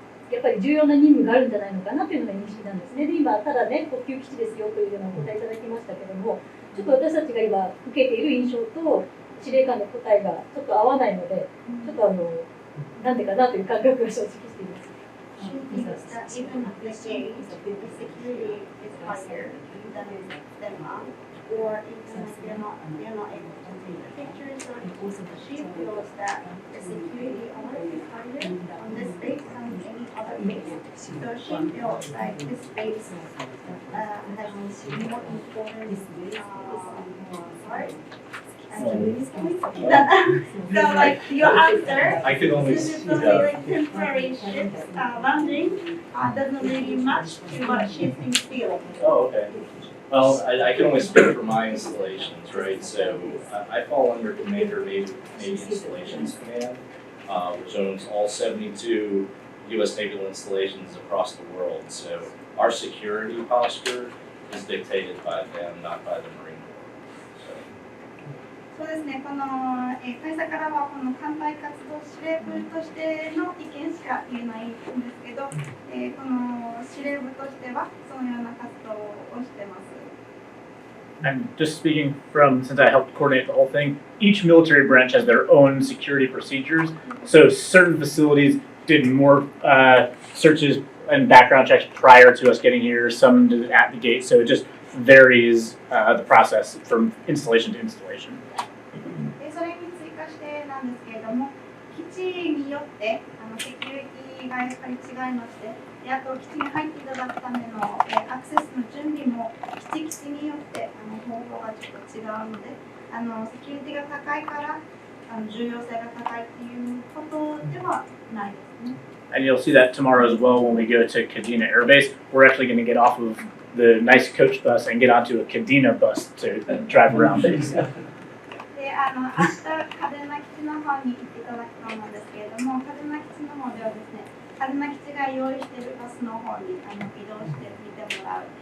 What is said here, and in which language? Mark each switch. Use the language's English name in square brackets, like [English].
[Japanese] やっぱり重要な任務があるんじゃないのかなというのが認識なんですね。で、今、ただね、国級基地ですよというようなお答えいただきましたけども、ちょっと私たちが今受けている印象と司令官の答えがちょっと合わないので、ちょっとなんでかなという感覚が正直しています。 [English] Even the security is higher than Denmark, or even if they're not able to take the pictures, or she feels that the security is higher on this base than any other base. So she feels like this base has more important part. So like your answer, I could only this is only like temporary ships landing, doesn't really match to what she's been feeling. Oh, okay. Well, I can only speak for my installations, right? So I fall under Commander Navy Installations Command, which owns all 72 U.S. naval installations across the world. So our security posture is dictated by them, not by the Marine Corps. [Japanese] そうですね、この、会社からはこの艦隊活動司令部としての意見しか言えないんですけど、この司令部としてはそのような活動をしてます。 [English] And just speaking from, since I helped coordinate the whole thing, each military branch has their own security procedures. So certain facilities did more searches and background checks prior to us getting here, some did it at the gate. So it just varies the process from installation to installation. [Japanese] それに追加してなんですけれども、基地によってセキュリティがやっぱり違いまして、あと基地に入っていただくためのアクセスの準備も基地によって方法がちょっと違うので、セキュリティが高いから重要性が高いっていうことではないですね。 [English] And you'll see that tomorrow as well when we go to Kadena Air Base. We're actually going to get off of the nice coach bus and get onto a Kadena bus to drive around base. [Japanese] で、明日嘉手納基地の方に行っていただくと思うんですけれども、嘉手納基地の方ではですね、嘉手納基地が用意しているバスの方に移動して見てもらう。